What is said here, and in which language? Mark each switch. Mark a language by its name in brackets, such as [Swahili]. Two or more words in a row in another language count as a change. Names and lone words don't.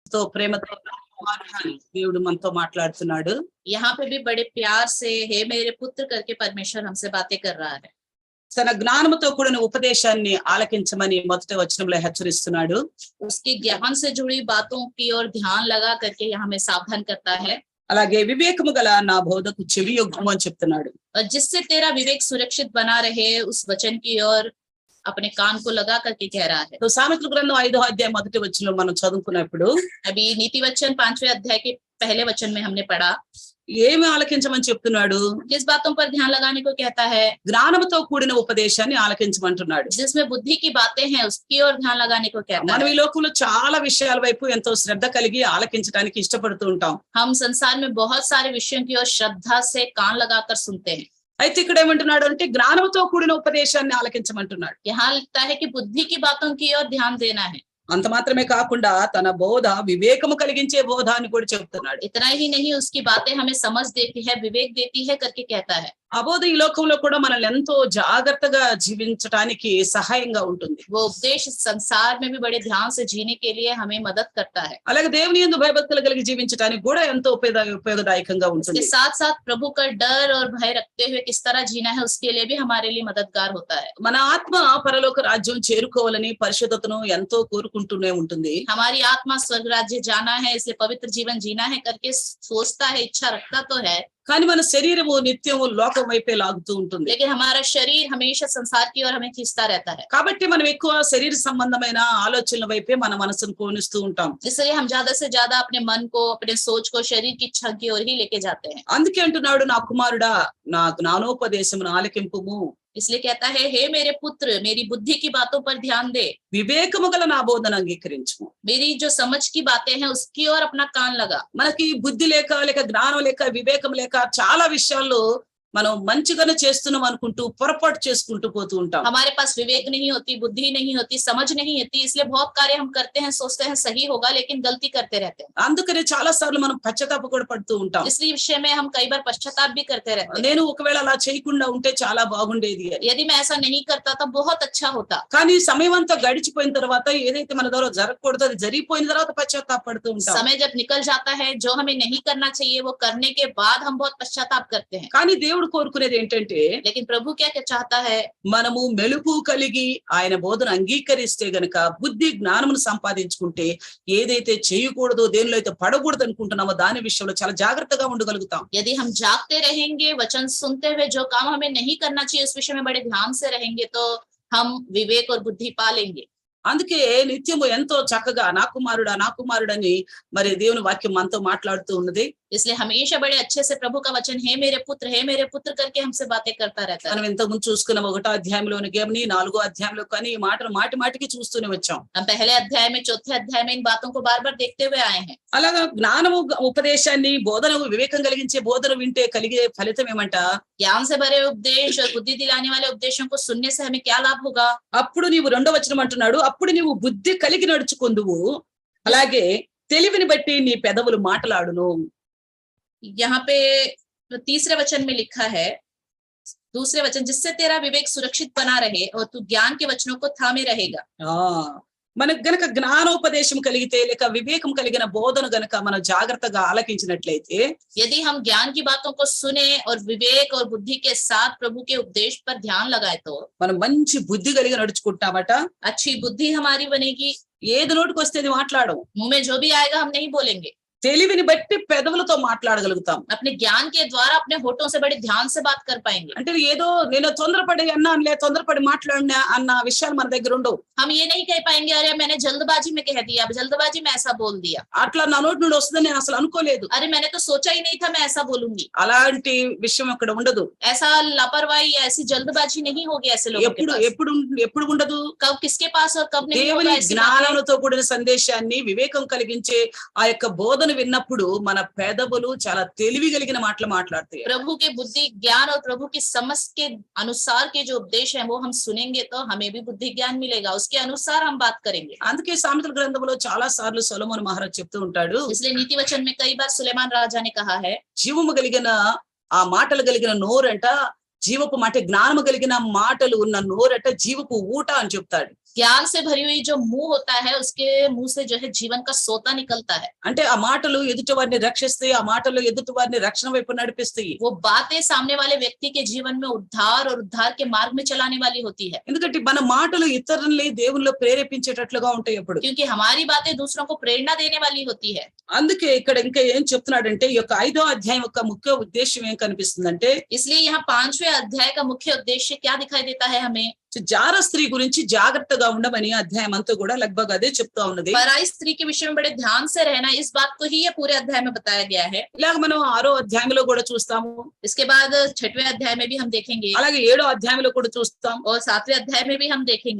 [Telugu] తో ప్రేమతో దేవుడు మనతో మాట్లాడుతున్నాడు. [Hindi] यहाँ पे भी बड़े प्यार से हे मेरे पुत्र करके परमेश्वर हमसे बातें कर रहा है. [Telugu] తన జ్ఞానముతో కూడిన ఉపదేశాన్ని ఆలకించమని మొదటి వచనంలో హెచ్చరిస్తున్నాడు. [Hindi] उसके ज्ञान से जुड़ी बातों की ओर ध्यान लगा करके यहाँ हमें सावधान करता है. [Telugu] అలాగే వివేకము గల నా బోధకు చెవి యొగ్గుము అని చెప్తున్నాడు. [Hindi] और जिससे तेरा विवेक सुरक्षित बना रहे उस वचन की ओर अपने कान को लगा करके कह रहा है. [Telugu] సామెతల గ్రంథం 5వ అధ్యాయం మొదటి వచనంలో మనం చదువుకున్నప్పుడు [Hindi] अभी नीति वचन 5वें अध्याय के पहले वचन में हमने पढ़ा. [Telugu] ఏమి ఆలకించమని చెప్తున్నాడు? [Hindi] किस बातों पर ध्यान लगाने को कहता है? [Telugu] జ్ఞానముతో కూడిన ఉపదేశాన్ని ఆలకించమంటున్నాడు. [Hindi] जिसमें बुद्धि की बातें हैं उसकी ओर ध्यान लगाने को कहता [Telugu] మనం [Hindi] है. [Telugu] ఈ లోకంలో చాలా విషయాల వైపు ఎంతో శ్రద్ధ కలిగి ఆలకించడానికి ఇష్టపడుతూ ఉంటాం. [Hindi] हम संसार में बहुत सारे विषयों की ओर श्रद्धा से कान लगाकर सुनते हैं. [Telugu] అయితే ఇక్కడ ఏమంటున్నాడు అంటే జ్ఞానంతో కూడిన ఉపదేశాన్ని ఆలకించమంటున్నాడు. [Hindi] यहाँ लगता है कि बुद्धि की बातों की ओर ध्यान देना है. [Telugu] అంత మాత్రమే కాకుండా తన బోధ వివేకము కలిగించే బోధ అని కూడా చెప్తున్నాడు. [Hindi] इतना ही नहीं उसकी बातें हमें समझ देती है, विवेक देती है करके कहता है. [Telugu] ఆ బోధ ఈ లోకంలో కూడా మనల్ని ఎంతో జాగ్రత్తగా జీవించడానికి సహాయంగా ఉంటుంది. [Hindi] वो उपदेश संसार में भी बड़े ध्यान से जीने के लिए हमें मदद करता है. [Telugu] అలాగే దేవుని యందు భయభక్తులు కలిగి జీవించడానికి కూడా ఎంతో ఉపయోగదాయకంగా [Hindi] इसके [Telugu] ఉంటుంది. [Hindi] साथ साथ प्रभु का डर और भय रखते हुए किस तरह जीना है उसके लिए भी हमारे लिए मददगार होता है. [Telugu] మన ఆత్మ పరలోక రాజ్యం చేరుకోవాలని పరిశుద్ధతను ఎంతో కోరుకుంటూనే ఉంటుంది. [Hindi] हमारी आत्मा स्वर्ग राज्य जाना है, इसलिए पवित्र जीवन जीना है करके सोचता है, इच्छा रखता तो है. [Telugu] కానీ మన శరీరము నిత్యము లోకం వైపే లాగుతూ ఉంటుంది. [Hindi] लेकिन हमारा शरीर हमेशा संसार की ओर हमें खींचता रहता है. [Telugu] కాబట్టి మనం ఎక్కువ శరీర సంబంధమైన ఆలోచనల వైపే మన మనసును కోనిస్తూ ఉంటాం. [Hindi] इसलिए हम ज्यादा से ज्यादा अपने मन को, अपने सोच को शरीर की इच्छा की ओर ही लेके जाते हैं. [Telugu] అందుకే అంటున్నాడు, నా కుమారుడా నా జ్ఞానోపదేశమును ఆలకింపుము, [Hindi] इसलिए कहता है हे मेरे पुत्र मेरी बुद्धि की बातों पर ध्यान दे, [Telugu] వివేకము గల నా బోధన అంగీకరించుము. [Hindi] मेरी जो समझ की बातें हैं उसकी ओर अपना कान लगा. [Telugu] మనకి బుద్ధి లేక జ్ఞానం లేక వివేకం లేక చాలా విషయాల్లో మనం మంచిగానే చేస్తున్నాం అనుకుంటూ పొరపాటు చేసుకుంటూ పోతూ ఉంటాం. [Hindi] हमारे पास विवेक नहीं होती, बुद्धि नहीं होती, समझ नहीं होती, इसलिए बहुत कार्य हम करते हैं, सोचते हैं सही होगा लेकिन गलती करते रहते हैं. [Telugu] అందుకనే చాలా సార్లు మనం పశ్చాత్తాప కూడా పడుతూ ఉంటాం. [Hindi] इस विषय में हम कई बार पश्चाताप भी करते रहते हैं. [Telugu] నేను ఒకవేళ అలా చేయకుండా ఉంటే చాలా బాగుండేది అని. [Hindi] यदि मैं ऐसा नहीं करता तो बहुत अच्छा होता. [Telugu] కానీ సమయం అంతా గడిచిపోయిన తర్వాత ఏదైతే మన ద్వారా జరగకూడదో అది జరిగిపోయిన తర్వాత పశ్చాత్తాప పడుతూ ఉంటాం. [Hindi] समय जब निकल जाता है, जो हमें नहीं करना चाहिए वो करने के बाद हम बहुत पश्चाताप करते हैं. [Telugu] కానీ దేవుడు కోరుకునేది ఏంటంటే [Hindi] लेकिन प्रभु क्या चाहता है? [Telugu] మనము మెలుపు కలిగి ఆయన బోధన అంగీకరిస్తే గనక బుద్ధి జ్ఞానమును సంపాదించుకుంటే ఏదైతే చేయకూడదో దేనిలో అయితే పడకూడదు అనుకుంటున్నామో దాని విషయంలో చాలా జాగ్రత్తగా ఉండగలుగుతాం. [Hindi] यदि हम जागते रहेंगे, वचन सुनते हुए जो काम हमें नहीं करना चाहिए उस विषय में बड़े ध्यान से रहेंगे तो हम विवेक और बुद्धि पा लेंगे. [Telugu] అందుకే నిత్యము ఎంతో చక్కగా నా కుమారుడని మరి దేవుని వాక్యం మనతో మాట్లాడుతూ ఉన్నది. [Hindi] इसलिए हमेशा बड़े अच्छे से प्रभु का वचन हे मेरे पुत्र करके हमसे बातें करता रहता है. [Telugu] మనం ఇంతకు ముందు చూసుకున్న 1వ అధ్యాయంలోని కానీ 4వ అధ్యాయంలో కానీ ఈ మాటలు మాటికి చూస్తూనే వచ్చాం. [Hindi] हम पहले अध्याय में, चौथे अध्याय में इन बातों को बार बार देखते हुए आए हैं. [Telugu] అలాగా జ్ఞానము ఉపదేశాన్ని బోధన వివేకం కలిగించే బోధన వింటే కలిగే ఫలితం ఏమంట? [Hindi] ज्ञान से भरे उपदेश और बुद्धि दिलाने वाले उपदेशों को सुनने से हमें क्या लाभ होगा? [Telugu] అప్పుడు నీవు 2వ వచనం అంటున్నాడు, అప్పుడు నీవు బుద్ధి కలిగి నడుచుకొందువు, అలాగే తెలివిని బట్టి నీ పెదవులు మాటలాడును. [Hindi] यहाँ पे तीसरे वचन में लिखा है, दूसरे वचन, जिससे तेरा विवेक सुरक्षित बना रहे और तू ज्ञान के वचनों को थामे रहेगा. [Telugu] మనకు గనక జ్ఞానోపదేశం కలిగితే లేక వివేకం కలిగిన బోధన గనక మనం జాగ్రత్తగా ఆలకించినట్లయితే, [Hindi] यदि हम ज्ञान की बातों को सुने और विवेक और बुद्धि के साथ प्रभु के उपदेश पर ध्यान लगाए तो [Telugu] మనం మంచి బుద్ధి కలిగి నడుచుకుంటామట. [Hindi] अच्छी बुद्धि हमारी बनेगी. [Telugu] ఏది నోటికి వస్తే అది మాట్లాడము. [Hindi] मुंह में जो भी आएगा हम नहीं बोलेंगे. [Telugu] తెలివిని బట్టి పెదవులతో మాట్లాడగలుగుతాం. [Hindi] अपने ज्ञान के द्वारा अपने होठों से बड़े ध्यान से बात कर पाएंगे. [Telugu] అంటే ఏదో నేను తొందరపడి అన్నానులే, తొందరపడి మాట్లాడినా అన్న విషయాలు మన దగ్గర ఉండవు. [Hindi] हम ये नहीं कह पाएंगे अरे मैंने जल्दबाजी में कह दिया, अब जल्दबाजी में ऐसा बोल दिया, [Telugu] అట్లా నా నోటి నుండి వస్తుందని నేను అసలు అనుకోలేదు. [Hindi] अरे मैंने तो सोचा ही नहीं था मैं ऐसा बोलूंगी. [Telugu] అలాంటి విషయం అక్కడ ఉండదు. [Hindi] ऐसा लापरवाही, ऐसी जल्दबाजी नहीं होगी ऐसे लोगों के [Telugu] ఎప్పుడు [Hindi] पास. [Telugu] ఎప్పుడు ఎప్పుడు ఉండదు? [Hindi] कब किसके पास और कब नहीं [Telugu] దేవుని [Hindi] होगा ऐसी बातें. [Telugu] జ్ఞానంతో కూడిన సందేశాన్ని వివేకం కలిగించే ఆ యొక్క బోధన విన్నప్పుడు మన పెదవులు చాలా తెలివి కలిగిన మాటలు మాట్లాడతాయి. [Hindi] प्रभु के बुद्धि ज्ञान और प्रभु की समझ के अनुसार के जो उपदेश है वो हम सुनेंगे तो हमें भी बुद्धि ज्ञान मिलेगा, उसके अनुसार हम बात करेंगे. [Telugu] అందుకే సామెతల గ్రంథంలో చాలా సార్లు సొలొమోను మహారాజు చెప్తూ ఉంటాడు, [Hindi] इसलिए नीति वचन में कई बार सुलेमान राजा ने कहा है, [Telugu] జీవము కలిగిన ఆ మాటలు కలిగిన నోరంట జీవపు మాట, జ్ఞానము కలిగిన మాటలు ఉన్న నోరట జీవపు ఊట అని చెప్తాడు. [Hindi] ज्ञान से भरी हुई जो मुंह होता है उसके मुंह से जो है जीवन का सोता निकलता है। [Telugu] అంటే ఆ మాటలు ఎదుటి వారిని రక్షిస్తాయి, ఆ మాటలు ఎదుటి వారిని రక్షణ వైపు నడిపిస్తాయి. [Hindi] वो बातें सामने वाले व्यक्ति के जीवन में उद्धार और उद्धार के मार्ग में चलाने वाली होती है, [Telugu] ఎందుకంటే మన మాటలు ఇతరుల్ని దేవునిలో ప్రేరేపించేటట్లుగా ఉంటాయి ఎప్పుడు. [Hindi] क्योंकि हमारी बातें दूसरों को प्रेरणा देने वाली होती है। [Telugu] అందుకే ఇక్కడ ఇంకా ఏం చెప్తున్నాడంటే ఈ యొక్క 5వ అధ్యాయం యొక్క ముఖ్య ఉద్దేశం ఏం కనిపిస్తుందంటే [Hindi] इसलिए यहाँ 5वें अध्याय का मुख्य उद्देश्य क्या दिखाई देता है हमें? [Telugu] జార స్త్రీ గురించి జాగ్రత్తగా ఉండమని అధ్యాయం అంతా కూడా లగ్భగ్ అదే చెప్తా ఉన్నది. [Hindi] पराई स्त्री के विषय में बड़े ध्यान से रहना, इस बात को ही ये पूरे अध्याय में बताया गया है। [Telugu] ఇలాగ మనం 6వ అధ్యాయంలో కూడా చూస్తాము, [Hindi] इसके बाद 6वें अध्याय में भी हम देखेंगे [Telugu] అలాగే 7వ అధ్యాయంలో కూడా చూస్తాం, [Hindi] और 7वें अध्याय में भी हम देखेंगे,